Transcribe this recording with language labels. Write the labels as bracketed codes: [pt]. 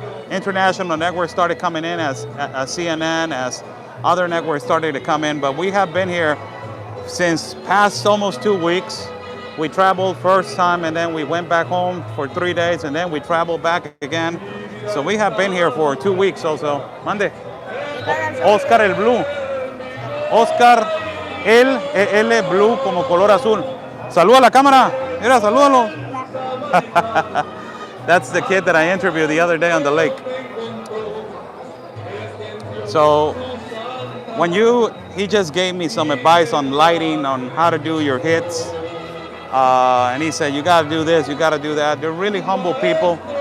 [en] international networks started coming in, as CNN, as other networks started to come in. But we have been here since past almost 2 weeks. We traveled first time and then we went back home for 3 days and then we traveled back again. So we have been here for 2 weeks also. [es] Mande. Oscar el Blue. Oscar el Blue como color azul. Saluda a la cámara. Mira, salúdalo. [en] That's the kid that I interviewed the other day on the lake. So when he just gave me some advice on lighting, on how to do your hits. And he said, you got to do this, you got to do that. They're really humble people.